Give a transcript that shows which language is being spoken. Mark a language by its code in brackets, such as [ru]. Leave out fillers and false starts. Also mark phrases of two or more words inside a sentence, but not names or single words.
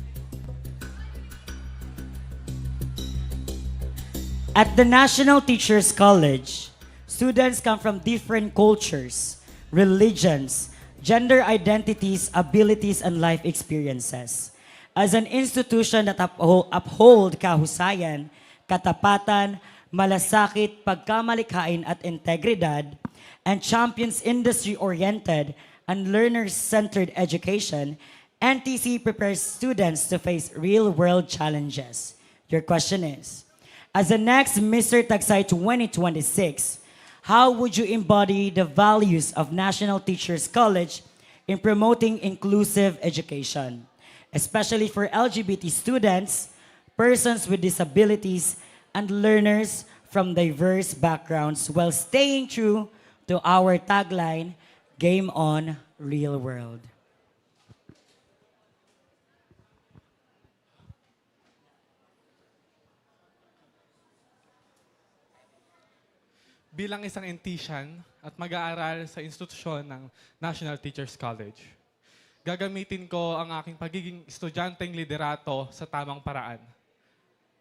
[en] At the National Teachers College, students come from different cultures, religions, gender identities, abilities, and life experiences. As an institution that uphold [tl] kahusayan, katapatan, malasakit, pagkamalikhain at integridad, [en] and champions industry-oriented and learner-centered education, NTC prepares students to face real-world challenges. Your question is, as the next Mr. Tagsay 2026, how would you embody the values of National Teachers College in promoting inclusive education, especially for LGBT students, persons with disabilities, and learners from diverse backgrounds, while staying true to our tagline, Game On, Real World? [tl] Bilang isang NTCian at mag-aaral sa institusyon ng National Teachers College, gagamitin ko ang aking pagiging estudyanteng liderato sa tamang paraan.